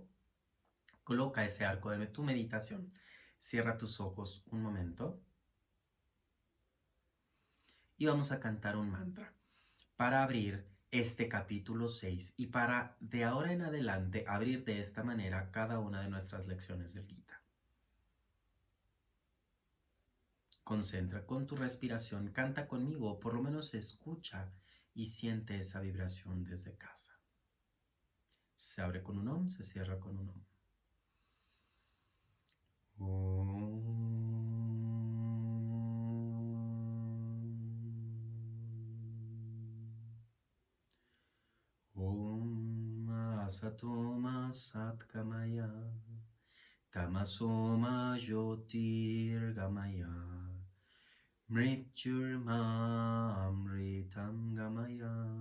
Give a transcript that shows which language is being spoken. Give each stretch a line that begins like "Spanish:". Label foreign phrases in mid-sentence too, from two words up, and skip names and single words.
Spanish: Coloca ese arco de tu meditación. Cierra tus ojos un momento y vamos a cantar un mantra para abrir este capítulo 6 y para de ahora en adelante abrir de esta manera cada una de nuestras lecciones del Gita. Concentra con tu respiración, canta conmigo, o por lo menos escucha y siente esa vibración desde casa. Se abre con un Om, se cierra con un Om.
Sanskrit: Om Asatoma Satkamaya Tamasoma Jyotirgamaya Mrityurmamritam gamaya.